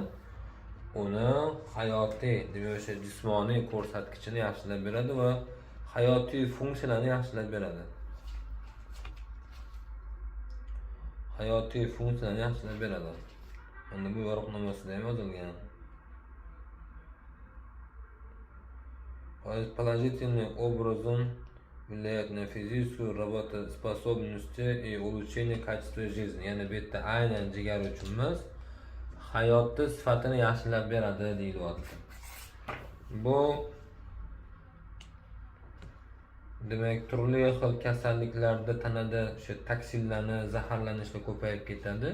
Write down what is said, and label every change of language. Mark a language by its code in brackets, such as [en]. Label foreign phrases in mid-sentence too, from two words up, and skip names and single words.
[uz] Uni hayotiy, demak o'sha jismoniy ko'rsatkichini yaxshilab beradi va hayotiy funksiyalarni yaxshilab beradi. Hayotiy funksiyalarni yaxshilab beradi. Endi bu yo'riqnomasida ham yozilgan. [ru] Положительным образом влияет на физическую работоспособность и улучшение качества жизни. [uz] Ya'ni bu yerda aynan jigar uchun emas, hayotni sifatini yaxshilab beradi deyilyapti. Bu demak turli xil kasalliklarda tanada o'sha toksinlarni zaharlanishni ko'payib ketadi.